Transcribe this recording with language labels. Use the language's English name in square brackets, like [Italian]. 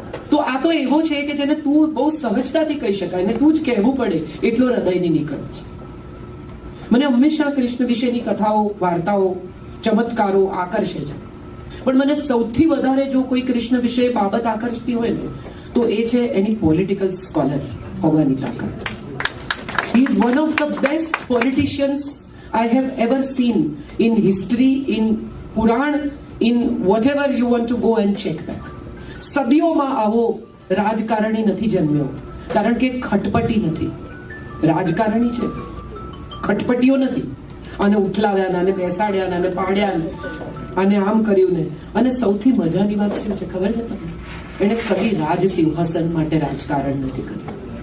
[Gujarati] તો આ તો એવો છે કે જેને તું બહુ સહજતાથી કહી શકાય ને તું જ કહેવું પડે એટલો હૃદયની નીકળે છે. મને હંમેશા કૃષ્ણ વિશેની કથાઓ, વાર્તાઓ, ચમત્કારો આકર્ષે છે. પણ મને સૌથી વધારે જો કોઈ કૃષ્ણ વિશે બાબત આકર્ષતી હોય ને તો એ છે એની પોલિટિકલ સ્કોલર હોવાની તાકાત. [English] He is one of the best politicians I have ever seen in history, in Puran, in whatever you want to go and check back. [Gujarati] સદીઓમાં આવો રાજકારણી નથી જન્મ્યો, કારણ કે ખટપટી નથી. રાજકારણી છે, ખટપટીઓ નથી. અને ઉઠલાવ્યા, અને બેસાડ્યા, અને પાડ્યા, અને આમ કર્યું ને. અને સૌથી મજાની વાત શું છે ખબર છે તમને? એને કદી રાજ સિંહાસન માટે રાજકારણ નથી કર્યું.